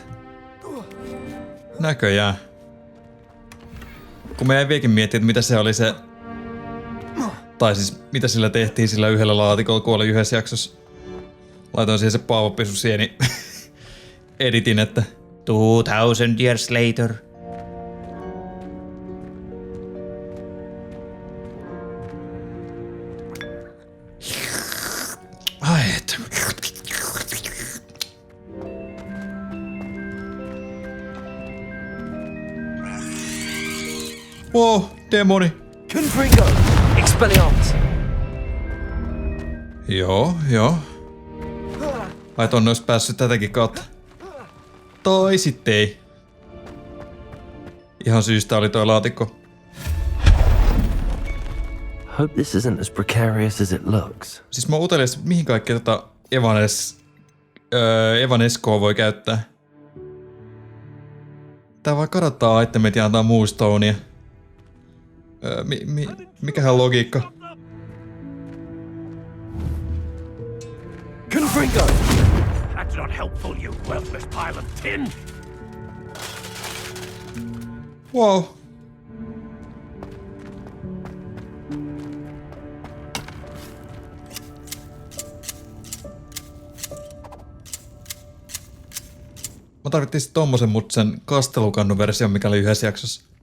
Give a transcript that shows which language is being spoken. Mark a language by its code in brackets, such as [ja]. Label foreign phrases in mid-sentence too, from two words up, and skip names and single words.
[fi] Näköjään. Kun me jäin vieläkin miettiä, että mitä se oli se... Tai siis mitä sillä tehtiin sillä yhdellä laatikolla, kun oli yhdessä jaksossa. Laitoin siihen se paavopisusieni editin, että [en] 2000 years later. [fi] Ai et. Wow, demoni. Confringo! Expelliarmus! Joo. Ai tonne ois päässyt tätäkin kautta. Tai sitten ei. Ihan syystä oli toi laatikko. [en] Hope this isn't as precarious as it looks. [fi] Siis mä oon utelias, mihin kaikkea Evaneskoa voi käyttää. Tää vaan kadottaa itemit ja antaa moonstonea. Mikähän logiikka? [en] Confringo! That's not helpful, you worthless pile of tin. Wow. [fi] Mä tarvittiin sit tommosen, mut sen kastelukannun version, mikä oli yhdessä jaksossa.